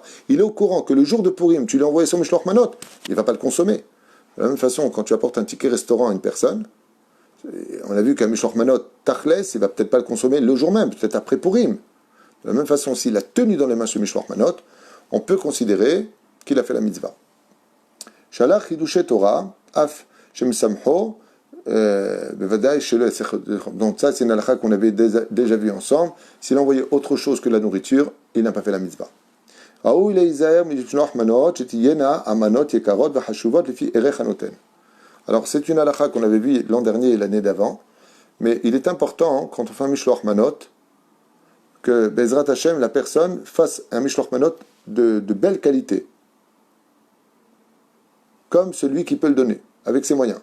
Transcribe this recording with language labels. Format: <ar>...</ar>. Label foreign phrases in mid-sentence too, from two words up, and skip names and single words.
<fr>Il est au courant que le jour de Purim, tu lui as envoyé son</fr> <he>משלוח מנות,</he> <fr>il ne va pas le consommer. De la même façon, quand tu apportes un ticket restaurant à une personne, on a vu qu'un</fr> <he>משלוח מנות תכלס,</he> <fr>il va peut-être pas le consommer le jour même, peut-être après Purim. De la même façon, s'il a tenu dans les mains ce</fr> <he>משלוח מנות,</he> <fr>on peut considérer qu'il a fait la mitzvah.</fr> <he>שלח חידושי תורה, אף שם שמחו,</he> <fr>donc ça c'est une halakha qu'on avait déjà vu ensemble. S'il envoyait autre chose que la nourriture, il n'a pas fait la mitzvah. Alors c'est une halakha qu'on avait vue l'an dernier et l'année d'avant, mais il est important quand on fait un</fr> <he>משלוח מנות</he> <fr>que</fr> <he>בעזרת השם,</he> <fr>la personne, fasse un</fr> <he>משלוח מנות</he> <fr>de belle qualité, comme celui qui peut le donner, avec ses moyens.</fr>